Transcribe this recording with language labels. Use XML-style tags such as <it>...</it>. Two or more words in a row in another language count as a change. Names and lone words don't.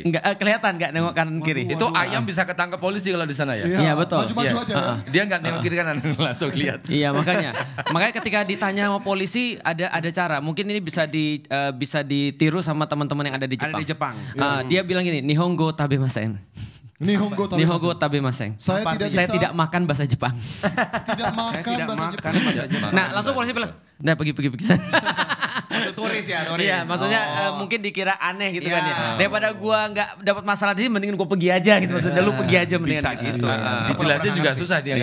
<id>Nggak kelihatan nggak nengok kanan kiri. Itu ayam bisa ketangkap polisi kalau di sana ya. Iya, betul. Maju-maju Iya. aja ya. Dia nggak nengok kiri kanan langsung lihat. Iya makanya ketika ditanya sama polisi ada cara. Mungkin ini bisa ditiru sama teman-teman yang ada di Jepang. Ada di Jepang. Dia bilang gini,</id> <ja>日本語 食べません.</ja> <id>Nihongo tapi</id> <ja>日本語 食べません.</ja> <id>Saya tidak Saya bisa- tidak makan bahasa Jepang. tidak makan Saya tidak bahasa makan Jepang. bahasa Jepang. Nah langsung polisi bilang, udah pergi sana. Maksud turis ya, turis. Iya, maksudnya Oh. mungkin dikira aneh gitu kan Iya. ya. Daripada gua nggak dapat masalah di sini, mendingin gua pergi aja gitu maksudnya. Lu pergi aja mendingan. Bisa gitu. Dijelasin juga susah, dia nggak</id>